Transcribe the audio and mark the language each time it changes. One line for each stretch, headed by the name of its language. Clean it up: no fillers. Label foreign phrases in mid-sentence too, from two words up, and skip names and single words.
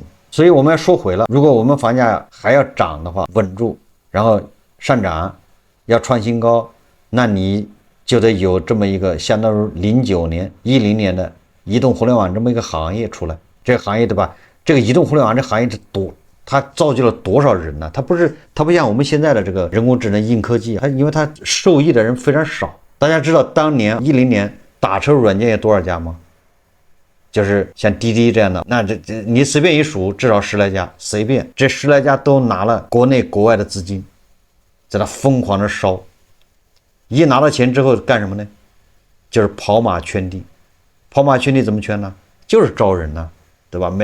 Chinese: 所以我們要說回了，如果我們房價還要漲的話，穩住，然後上漲，要創新高，那你就得有這麼一個相當於09年、10年的移動互聯網這麼一個行業出來。這個行業，对吧？這個移動互聯網這行業是多，它造就了多少人呢？它不像我們現在的這個人工智能、硬科技，因為它受益的人非常少。大家知道当年10年打車軟件有多少家嗎？就是像滴滴這樣的，那這你隨便一數，至少10來家，隨便這10來家都拿了國內國外的資金，在那瘋狂的燒。一拿到錢之後幹什麼呢？就是跑馬圈地。跑馬圈地怎麼圈呢？就是招人呢，对吧？